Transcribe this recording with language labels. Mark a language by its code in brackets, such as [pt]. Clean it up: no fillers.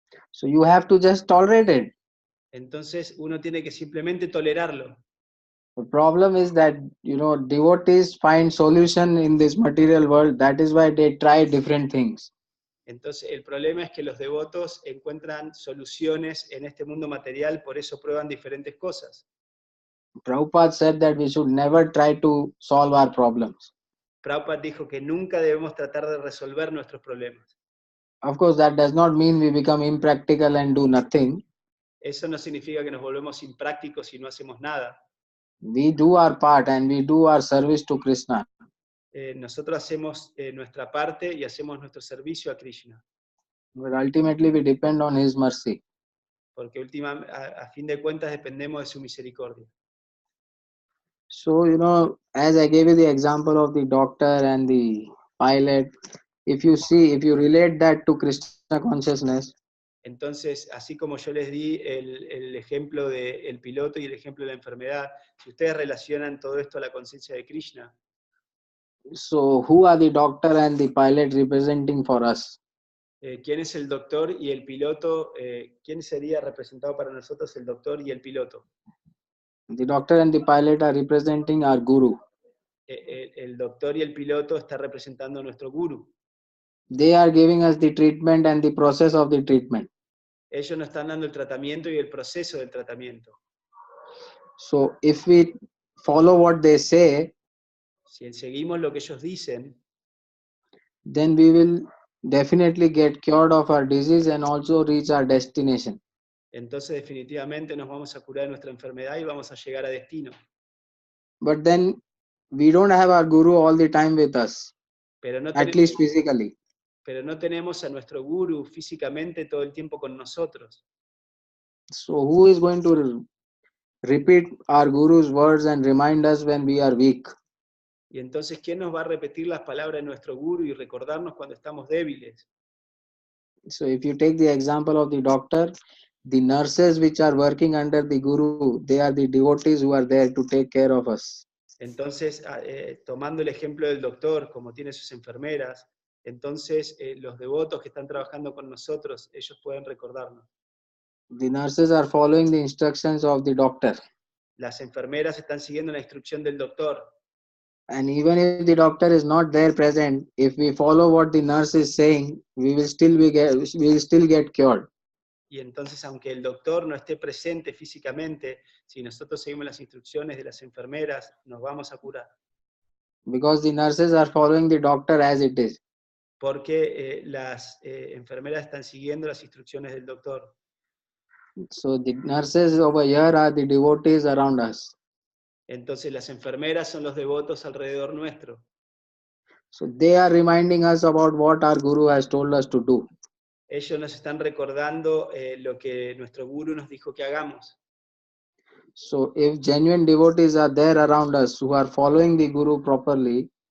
[en] So you have to just tolerate it. [es] Entonces, uno tiene que simplemente tolerarlo. [en] The problem is that, devotees find solution in this material world. That is why they try different things. [es] Entonces, el problema es que los devotos encuentran soluciones en este mundo material, por eso prueban diferentes cosas. [en] Prabhupada said that we should never try to solve our problems. [es] Prabhupada dijo que nunca debemos tratar de resolver nuestros problemas. [en] Of course, that does not mean we become impractical and do nothing. [es] Eso no significa que nos volvemos imprácticos y no hacemos nada. [en] We do our part and we do our service to Krishna. [es] Nosotros hacemos nuestra parte y hacemos nuestro servicio a Krishna. [en] But ultimately we depend on his mercy. [es] Porque a fin de cuentas dependemos de su misericordia. [en] So, as I gave you the example of the doctor and the pilot, if you relate that to Krishna consciousness, [es] Entonces, así como yo les di el ejemplo del piloto y el ejemplo de la enfermedad, si ustedes relacionan todo esto a la conciencia de Krishna, [en] so who are the doctor and the pilot representing for us? [es] ¿quién es el doctor y el piloto? ¿Quién sería representado para nosotros el doctor y el piloto? [en] The doctor and the pilot are representing our guru. [es] El doctor y el piloto está representando a nuestro guru. [en] They are giving us the treatment and the process of the treatment. [es] Ellos nos están dando el tratamiento y el proceso del tratamiento. [en] So if we follow what they say, [es] Si seguimos lo que ellos dicen, [en] then we will definitely get cured of our disease and also reach our destination. [es] entonces definitivamente nos vamos a curar de nuestra enfermedad y vamos a llegar a destino. [en] But then we don't have our guru all the time with us, [es] Pero no, [en] at least physically. [es] pero no tenemos a nuestro guru físicamente todo el tiempo con nosotros. [en] So who is going to repeat our guru's words and remind us when we are weak? [es] Y entonces, ¿quién nos va a repetir las palabras de nuestro guru y recordarnos cuando estamos débiles? [en] So if you take the example of the doctor, the nurses which are working under the guru, they are the devotees who are there to take care of us. [es] Entonces, tomando el ejemplo del doctor, como tiene sus enfermeras, entonces los devotos que están trabajando con nosotros, ellos pueden recordarnos. [en] The nurses are following the instructions of the doctor. [es] Las enfermeras están siguiendo la instrucción del doctor. [en] And even if the doctor is not there present, if we follow what the nurse is saying, we will still get cured. [es] Y entonces, aunque el doctor no esté presente físicamente, si nosotros seguimos las instrucciones de las enfermeras, nos vamos a curar. [en] Because the nurses are following the doctor as it is. [es] Porque las enfermeras están siguiendo las instrucciones del doctor. [en] So the nurses over here are the devotees around us. [es] Entonces las enfermeras son los devotos alrededor nuestro. [en] So they are reminding us about what our guru has told us to do. [es] Ellos nos están recordando lo que nuestro guru nos dijo que hagamos. [en] So if genuine devotees are there around us who are following the guru properly,